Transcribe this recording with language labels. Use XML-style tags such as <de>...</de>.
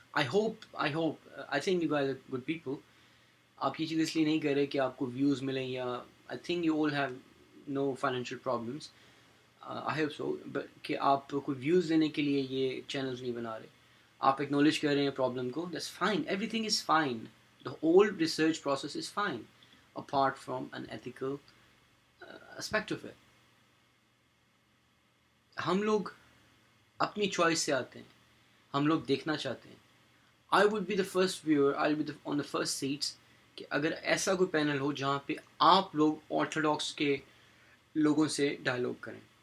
<en>I think you guys are good people.</en> <ur>آپ یہ چیز اس لیے نہیں کر رہے کہ آپ کو ویوز ملیں،</ur> <en>یا I think you all have no financial problems, I hope so,</en> <ur>but کہ آپ کو ویوز دینے کے لیے یہ چینلز نہیں بنا رہے. آپ ایکنالج کر رہے ہیں پرابلم کو،</ur> <en>That's fine, everything is fine. The whole research process is fine apart from an ethical aspect of it.</en> <ur>ہم لوگ اپنی چوائس سے آتے ہیں, ہم لوگ دیکھنا چاہتے ہیں.</ur> <en>I would be the first viewer, I be on the first seats,</en> <ur>کہ اگر ایسا کوئی پینل ہو جہاں پہ آپ لوگ آرتھوڈاکس کے لوگوں سے ڈائلاگ کریں.</ur>